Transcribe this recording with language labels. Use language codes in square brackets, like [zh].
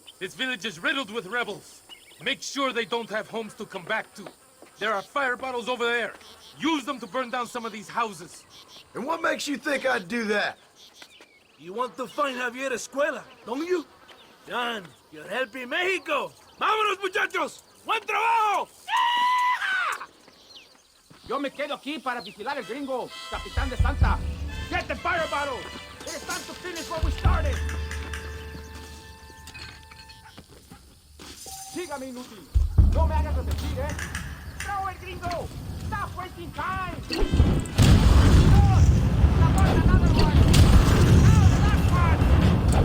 [en] This village is riddled with rebels. Make sure they don't have homes to come back to. There are fire bottles over there. Use them to burn down some of these houses. And what makes you think I'd do that? You want to find Javier Escuela, don't you? John, you're helping Mexico. [es] ¡Vámonos, muchachos! ¡Buen trabajo! Yo me quedo aquí para vigilar el gringo, Capitán de Santa. [en] Get the fire bottle! It is time to finish what we started! [es] Sígame, inútil. No me hagas repetir, ¿eh? [en] ¡Throw [es] el gringo! [en] Stop wasting time! Another one! Now the last one!